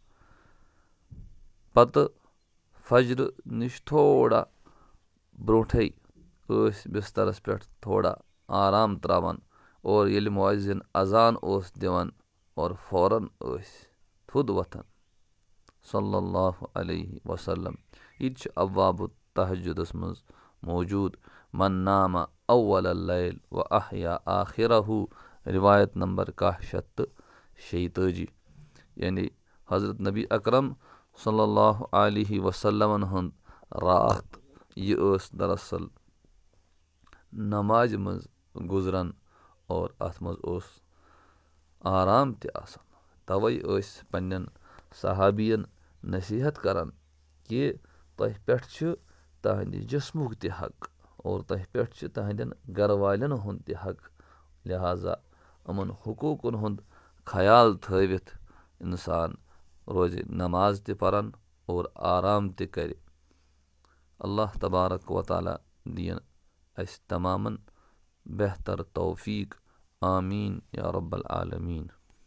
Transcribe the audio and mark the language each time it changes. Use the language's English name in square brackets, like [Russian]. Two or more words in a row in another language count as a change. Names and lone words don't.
[Kashmiri] پتہٕ فجرٕ نِش تھوڑا برونٛٹھے ٲسۍ بسترس پٮ۪ٹھ تھوڑا آرام تراوان اور ییٚلہِ مُعزِن اذان اوس دِوان اور فوراً ٲسۍ تھوٚد وۄتھان [Arabic] صلی اللہ علیہ وسلم [Kashmiri] یہِ تہِ چھُ ابواب التہجدس منٛز موجوٗد [Arabic] من نام اول اللیل و احیا آخرہو [Kashmiri] روایت نمبر 1146 یعنی حضرت نبی اکرم [Arabic] صلی اللہ علیہ وسلمن [Kashmiri] ہُنٛد راتھ یہِ ٲس دراصل نمازِ منٛز گُزران اور اتھ منٛز اوس آرام تہِ آسان توے ٲسۍ پننٮ۪ن صحابین نصیحت کران کہِ تۄہہِ پٮ۪ٹھ چھُ تہنٛدِ جسمُک تہِ حق اور تۄہہِ پٮ۪ٹھ چھُ تہنٛدٮ۪ن گرٕ والٮ۪ن ہُنٛد تہِ حق لہٰذا یِمن حقوٗقن ہُنٛد خیال تھٲوِتھ انسان روزِ نماز تہِ پران اور آرام تہِ کرِ اللہ تبارک وتعالیٰ دِیِن اَسہِ تمامن بہتر توفیٖق [Arabic] آمیٖن یا رب العالمیٖن